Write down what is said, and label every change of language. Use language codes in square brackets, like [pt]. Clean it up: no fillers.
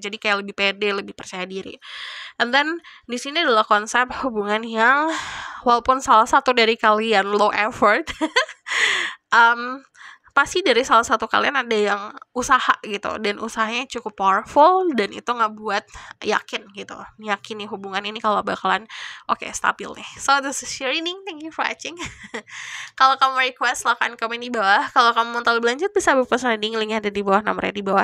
[id] Jadi kayak lebih pede, lebih percaya diri. [en] And then [id] di sini adalah konsep hubungan yang walaupun salah satu dari kalian low effort, pasti dari salah satu kalian ada yang usaha gitu, dan usahanya cukup powerful, dan itu ngebuat yakin gitu, yakini hubungan ini kalau bakalan stabil nih. [en] So this is your reading, thank you for watching. [id] Kalau kamu request, silahkan komen di bawah. Kalau kamu mau tahu lebih lanjut, bisa request reading, linknya ada di bawah, nomornya di bawah.